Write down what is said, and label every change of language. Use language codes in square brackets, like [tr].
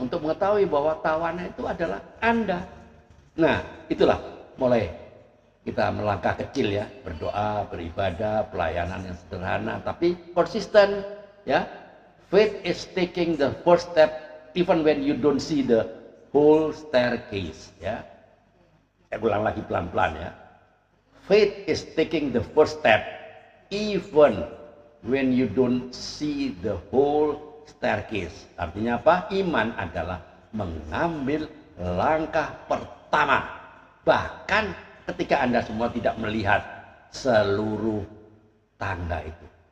[id] Untuk mengetahui bahwa tawanan itu adalah Anda. Nah, itulah mulai kita melangkah kecil ya, berdoa, beribadah, pelayanan yang sederhana tapi konsisten ya. [en] Faith is taking the first step even when you don't see the whole staircase ya. [id] Saya ulang lagi pelan-pelan ya. [en] Faith is taking the first step even when you don't see the whole staircase. [id] Artinya apa? Iman adalah mengambil langkah pertama. Bahkan ketika Anda semua tidak melihat seluruh tangga itu.